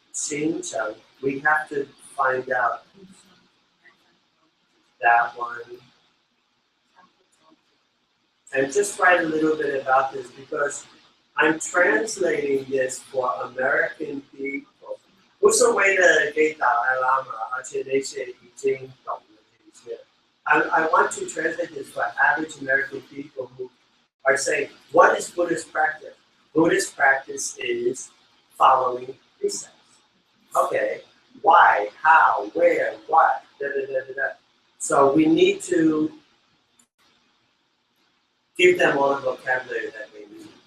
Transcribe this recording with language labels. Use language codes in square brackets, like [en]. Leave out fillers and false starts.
[en] Xinjiang, we have to find out that one. And just write a little bit about this because I'm translating this for American people. [zh] 不是为了给达赖喇嘛，而且那些已经懂的这些。 [en] I want to translate this for average American people who are saying, what is Buddhist practice? Buddhist practice is following precepts. Okay, why, how, where, what, da da da da da. So we need to give them all the vocabulary that they need.